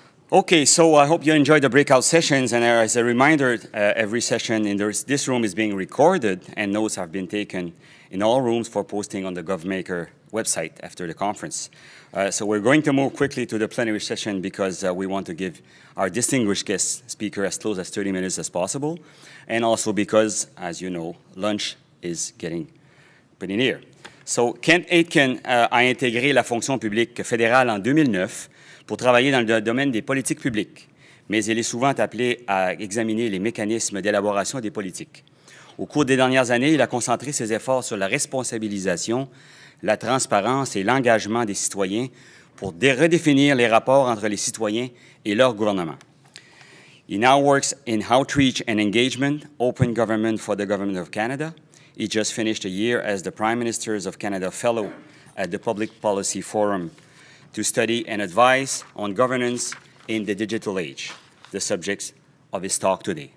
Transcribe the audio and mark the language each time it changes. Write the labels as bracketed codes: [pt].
[en] Okay, so I hope you enjoyed the breakout sessions, and as a reminder, every session in this room is being recorded, and notes have been taken in all rooms for posting on the Govmaker website after the conference. So we're going to move quickly to the plenary session because we want to give our distinguished guest speaker as close as 30 minutes as possible, and also because, as you know, lunch is getting pretty near. So [fr] Kent Aitken a intégré la fonction publique fédérale en 2009 pour travailler dans le domaine des politiques publiques, mais il est souvent appelé à examiner les mécanismes d'élaboration des politiques. Au cours des dernières années, il a concentré ses efforts sur la responsabilisation, la transparence et l'engagement des citoyens pour redéfinir les rapports entre les citoyens et leur gouvernement. [en] He now works in outreach and engagement, open government for the Government of Canada. He just finished a year as the Prime Ministers of Canada Fellow at the Public Policy Forum to study and advise on governance in the digital age, the subjects of his talk today.